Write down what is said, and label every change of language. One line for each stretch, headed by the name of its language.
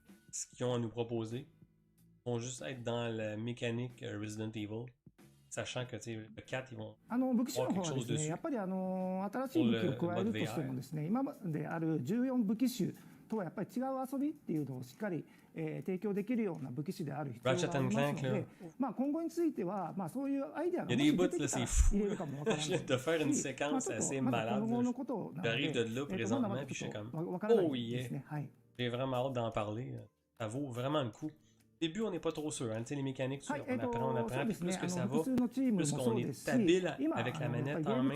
French: ce qu'ils ont à nous proposer. Ils vont juste être dans la mécanique Resident Evil. Sachant que le 4, ils vont
Japanese: 武器種の方はですね、やっぱり新しい武器を加えるとしてもですね、今まである14武器種とはやっぱり違う遊びっていうのをしっかり、提供できるような武器種である必要がありますので、まあ今後についてはまあそういうアイデアがもし出てきたら入れるかもわからないですし、まあちょっとまだ今後のことなので、まだまだちょっとわからないですね。はい。
French: J'ai vraiment hâte d'en parler. Ça vaut vraiment le coup. Au début, on n'est pas trop sûr. Hein. Les mécaniques, on apprend. Puis plus que ça va, plus qu'on est habile avec la manette en main.